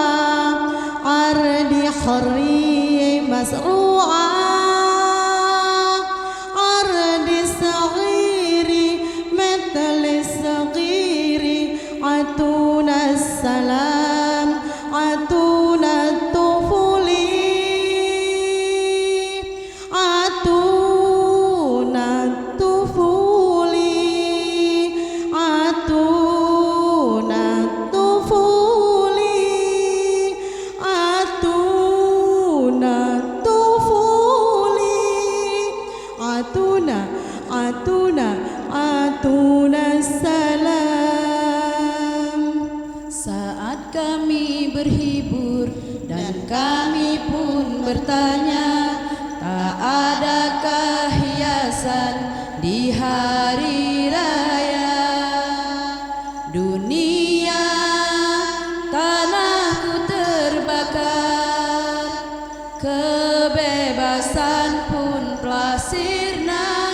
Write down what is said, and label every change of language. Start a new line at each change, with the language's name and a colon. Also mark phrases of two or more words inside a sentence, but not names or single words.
Arabic: أرضي حرية مزروعة أرضي صغيري مثل الصغير عطونا السلام عطونا الطفولي عطونا الطفولي عطونا طفولي عطونا طفولي عطونا سلام.
Malay: Saat kami berhibur dan kami pun bertanya, tak adakah hiasan di hari raya dunia, tanahku terbakar, kebebasan pun telah sirna,